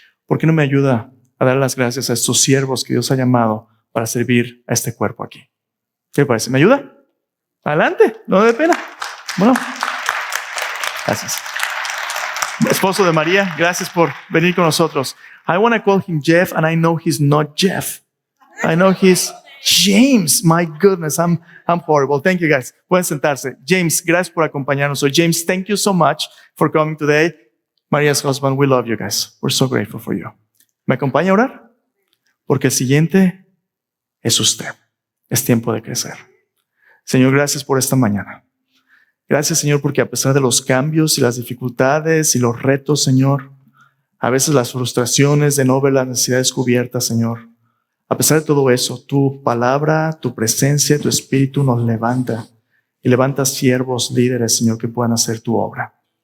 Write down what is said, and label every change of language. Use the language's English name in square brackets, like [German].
[Spanish] ¿Por qué no me ayuda a dar las gracias a estos siervos que Dios ha llamado para servir a este cuerpo aquí? ¿Qué le parece? ¿Me ayuda? Adelante, no me dé pena. Bueno, gracias. Esposo de María, gracias por venir con nosotros. [English] I want to call him Jeff, and I know he's not Jeff. I know he's James. My goodness, I'm horrible. Thank you, guys. [Spanish] Pueden sentarse. James, gracias por acompañarnos hoy. [English] James, thank you so much for coming today. Maria's husband, we love you guys. We're so grateful for you. [Spanish] ¿Me acompaña a orar? Porque el siguiente es usted. Es tiempo de crecer. Señor, gracias por esta mañana. Gracias, Señor, porque a pesar de los cambios y las dificultades y los retos, Señor, a veces las frustraciones de no ver las necesidades cubiertas, Señor, a pesar de todo eso, tu palabra, tu presencia, tu espíritu nos levanta y levanta siervos, líderes, Señor, que puedan hacer tu obra.